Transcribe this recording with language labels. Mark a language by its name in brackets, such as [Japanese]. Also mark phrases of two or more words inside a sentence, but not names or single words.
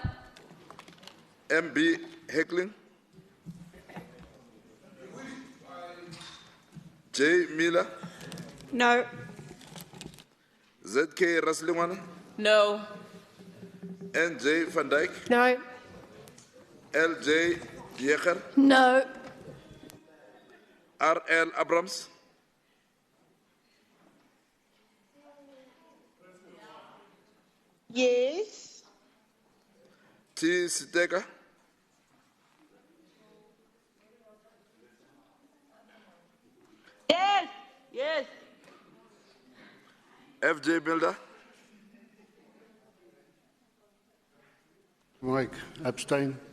[English] M.B. Heckling, J. Miller, No. Z.K. Raslingwana, No. N.J. Van Dyke, No. L.J. Yecher, No. R.L. Abrams, Yes. T. Siteka, Yes. Yes. FJ Builder. Mike, abstain.